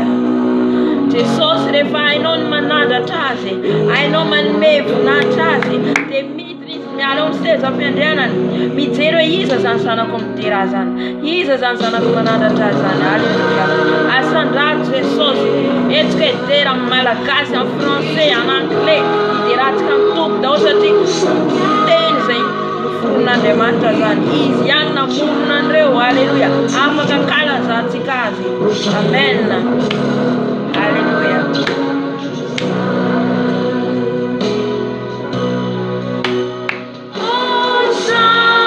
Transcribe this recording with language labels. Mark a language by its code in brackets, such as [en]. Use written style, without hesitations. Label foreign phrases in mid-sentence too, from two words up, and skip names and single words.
[mg] Jesosy rehefa hainao ny manandratra azy, hainao manome voninahitra azy, dia midina izy miala ao ny seza fiandrianany. Mijery hoe iza zany zanako midera zany, iza zany zanako manandratra zany. Halleluja. Asandrato Jesosy. Etsika idera amin'ny malagasy, amin'ny français, [fr] en anglais, [mg] ideratsika amin'ny Tompo daholo satria teny zay noforon'Andriamanitra zany. Izy ihany namorona an'ireo. Halleluja. Afaka kalazantsika azy. Amen. Halleluja. Hosanna.